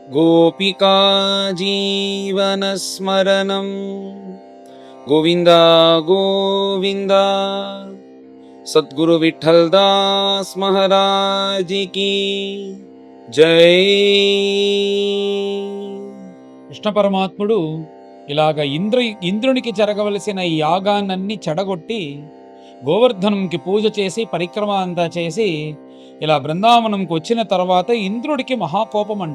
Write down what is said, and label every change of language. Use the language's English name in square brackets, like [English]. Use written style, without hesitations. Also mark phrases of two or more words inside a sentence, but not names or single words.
[Sanskrit] गोपिका जीवनस्मरणं गोविन्द गोविन्द। [Hindi] सद्गुरु विठ्ठल दास महाराज की జై. [Telugu] కృష్ణ పరమాత్ముడు ఇలాగ ఇంద్రునికి జరగవలసిన ఈ యాగాన్నన్నీ చెడగొట్టి గోవర్ధనంకి పూజ చేసి పరిక్రమ అంతా చేసి ఇలా బృందావనంకి వచ్చిన తర్వాత ఇంద్రుడికి మహాకోపం అంట.